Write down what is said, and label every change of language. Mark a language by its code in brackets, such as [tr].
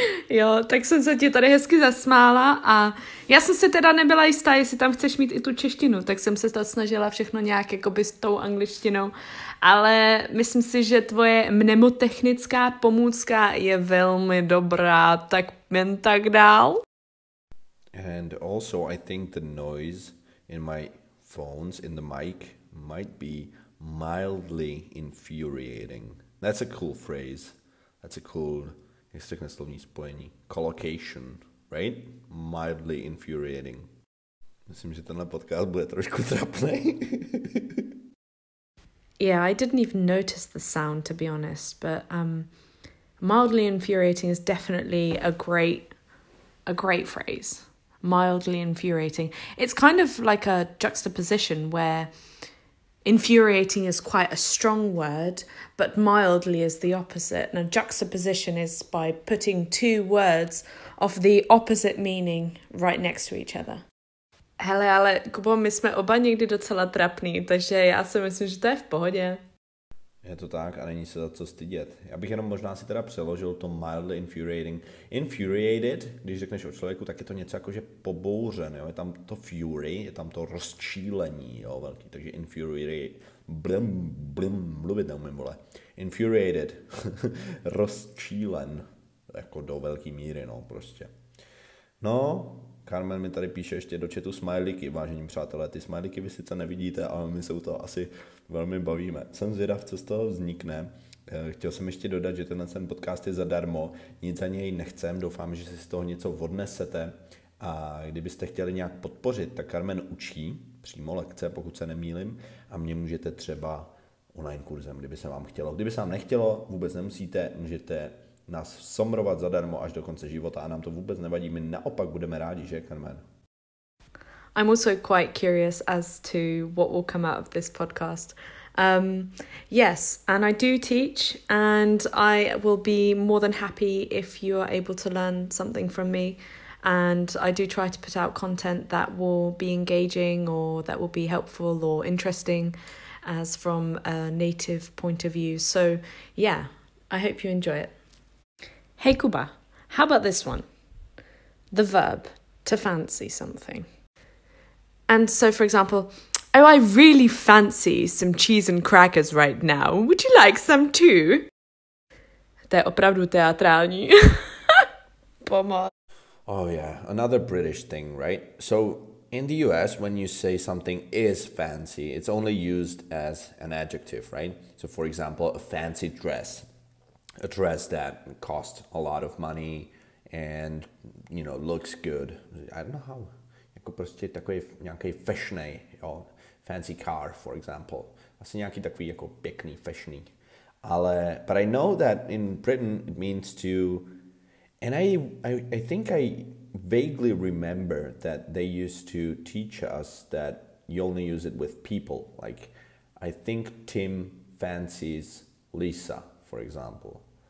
[cs] Jo, tak jsem se ti tady hezky zasmála a já jsem se teda nebyla jistá, jestli tam chceš mít i tu češtinu, tak jsem se to snažila všechno nějak jakoby s tou angličtinou, ale myslím si, že tvoje mnemotechnická pomůcka je velmi dobrá, tak jen tak dál. [en] And also I think the noise in my phones, in the mic, might be mildly infuriating. That's a cool phrase. That's a cool, [cs] jak se řekne slovní spojení, [en] collocation, right? [cs] Mildly infuriating. Myslím, že tenhle podcast bude trošku trapný. [en] Yeah, I didn't even notice the sound, to be honest, but mildly infuriating is definitely a great phrase. Mildly infuriating. It's kind of like a juxtaposition where infuriating is quite a strong word, but mildly is the opposite. And a juxtaposition is by putting two words of the opposite meaning right next to each other. [cs] Hele, ale Kubo, my jsme oba někdy docela trapný, takže já si myslím, že to je v pohodě. Je to tak a není se za co stydět. Já bych jenom možná si teda přeložil to mildly infuriating. Infuriated, když řekneš o člověku, tak je to něco jako, že pobouřen, jo? Je tam to fury, je tam to rozčílení, jo, velký, takže infuriated, mluvit neumím, vole. Infuriated, rozčílen, jako do velký míry, no, prostě. No, Carmen mi tady píše ještě do chatu smajlíky, vážení přátelé. Ty smajlíky vy sice nevidíte, ale my se u toho asi velmi bavíme. Jsem zvědav, co z toho vznikne. Chtěl jsem ještě dodat, že ten podcast je zadarmo, nic za něj nechcem, doufám, že si z toho něco odnesete. A kdybyste chtěli nějak podpořit, tak Carmen učí přímo lekce, pokud se nemýlim, a mě můžete třeba online kurzem, kdyby se vám chtělo. Kdyby se vám nechtělo, vůbec nemusíte, můžete nás somrovat zadarmo až do konce života a nám to vůbec nevadí. My naopak budeme rádi, že, Carmen? [en] I'm also quite curious as to what will come out of this podcast. Yes, and I do teach, and I will be more than happy if you are able to learn something from me. And I do try to put out content that will be engaging or that will be helpful or interesting as from a native point of view. So yeah, I hope you enjoy it. Hey Kuba, how about this one? The verb, to fancy something. And so, for example, oh, I really fancy some cheese and crackers right now. Would you like some too? [cs] To je opravdu teatrální. Pomoc. [en] Oh yeah, another British thing, right? So in the US, when you say something is fancy, it's only used as an adjective, right? So for example, a fancy dress. A dress that costs a lot of money and, you know, looks good. I don't know how. [cs] Jako prostě takový nějaký fashionej, jo. [en] Fancy car, for example. [cs] Asi nějaký takový jako pěkný, fashioný. Ale, [en] but I know that in Britain it means to, and I think I vaguely remember that they used to teach us that you only use it with people. Like, I think Tim fancies Lisa, for example.